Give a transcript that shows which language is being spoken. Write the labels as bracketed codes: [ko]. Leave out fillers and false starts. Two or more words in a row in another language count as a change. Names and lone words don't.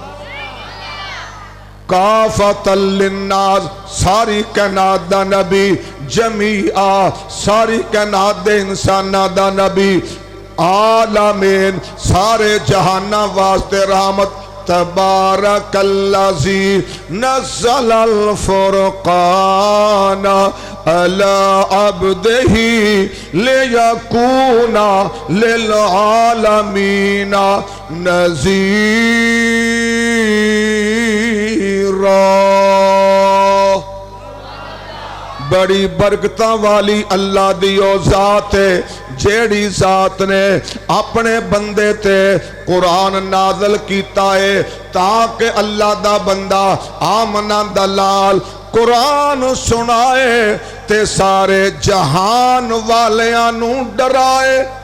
[ar] کافۃ للناس [pa] ساری کائنات دا نبی، جمیعہ ساری کائنات دے انسانہ دا نبی، عالمین سارے جہانہ واسطے رحمت۔ [ar] تبارک الذی نزل الفرقان علی عبدہ لیکون للعالمین نذیرا۔ [pa] بڑی برکتاں والی اللہ دی او ذات ہے، جیڑی ذات نے اپنے بندے تے قرآن نازل کیتا ہے تاکہ اللہ دا بندہ آمنہ دلال قرآن سنائے تے سارے جہان والیاں ڈرائے۔